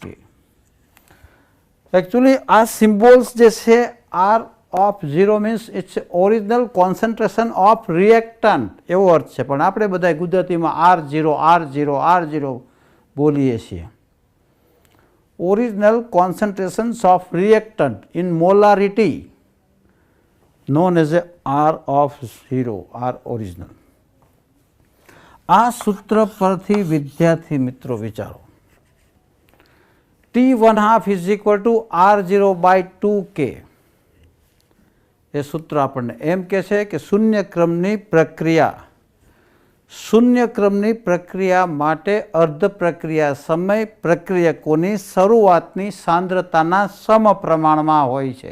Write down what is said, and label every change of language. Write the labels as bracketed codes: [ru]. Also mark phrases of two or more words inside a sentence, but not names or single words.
[gu] એકચ્યુઅલી આ સિમ્બોલ્સ જે છે [en] R of 0 means its original concentration of reactant [gu] એવો અર્થ છે, પણ આપણે બધા ગુજરાતીમાં R0 બોલીએ છીએ. [en] original concentrations of reactant in molarity known as a R of 0, R original. [gu] આ સૂત્ર પરથી વિદ્યાર્થી મિત્રો વિચારો. [en] T1/2 is equal to R0/2K. [gu] એ સૂત્ર આપણને એમ કહે છે કે શૂન્ય ક્રમની પ્રક્રિયા માટે અર્ધ પ્રક્રિયા સમય પ્રક્રિયકોની શરૂઆતની સાંદ્રતાના સમપ્રમાણમાં હોય છે.